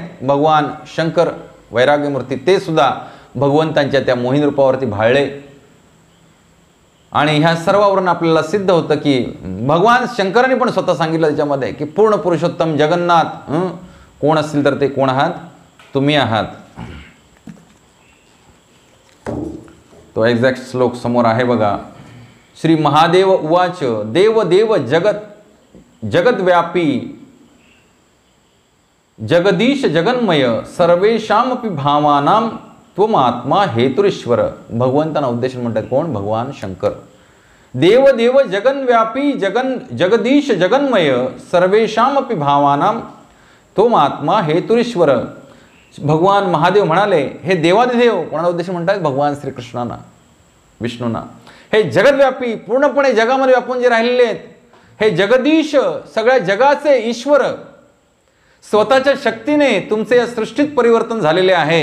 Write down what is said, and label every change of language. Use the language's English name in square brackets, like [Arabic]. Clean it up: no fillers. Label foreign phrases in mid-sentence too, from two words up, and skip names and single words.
[Marathi] भगवान शंकर वैराग्यमूर्ती, ते सुद्धा भगवंतांच्या त्या मोहिनी रूपावरती भाळले आणि ह्या सर्वावरून आपल्याला सिद्ध होतं की भगवान शंकरांनी पण स्वतः सांगितलं त्याच्यामध्ये की पूर्ण पुरुषोत्तम जगन्नाथ कोण असतील तर ते कोण आहात, तुम्ही आहात. तो एक्झॅक्ट श्लोक समोर आहे बघा. [Sanskrit] श्री महादेव उवाच देव देव जगद्व्यापी जगदीश जगन्मय सर्वेषामपि भावानां त्वमात्मा हेतुरीश्वर. [Marathi] भगवंतांना उद्देशून म्हणतात कोण? [Sanskrit] भगवान शंकर. देव देव जगन्व्यापी जगदीश जगन्मय सर्वेषामपि भावानां त्वमात्मा हेतुरीश्वर. [Marathi] भगवान महादेव म्हणाले, हे देवादिदेव कोणाला उद्देश म्हणतात? भगवान श्रीकृष्णांना, विष्णूंना. हे जगद्व्यापी पूर्णपणे जगामध्ये व्यापून जे राहिलेले आहेत, हे जगदीश सगळ्या जगाचे ईश्वर, स्वतःच्या शक्तीने तुमचे या सृष्टीत परिवर्तन झालेले आहे.